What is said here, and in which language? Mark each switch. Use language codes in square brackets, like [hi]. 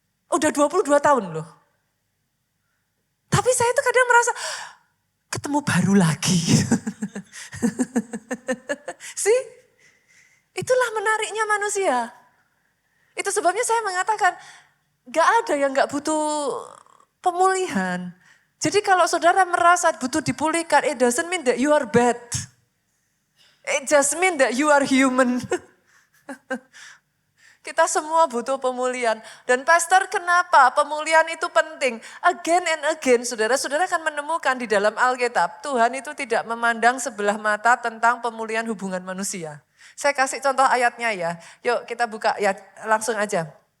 [id] Udah 22 tahun loh. Tapi saya tuh kadang merasa, ketemu baru lagi. [en] See? [id] Itulah menariknya manusia. Itu sebabnya saya mengatakan, gak ada yang gak butuh pemulihan. Jadi kalau saudara merasa butuh dipulihkan, [en] it doesn't mean that you are bad. It just mean that you are human. [id] Kita semua butuh pemulihan. Dan pastor, kenapa pemulihan itu penting? [en] Again and again, [id] saudara-saudara akan menemukan di dalam Alkitab, Tuhan itu tidak memandang sebelah mata tentang pemulihan hubungan manusia. Saya kasih contoh ayatnya ya. Yuk kita buka ya langsung aja.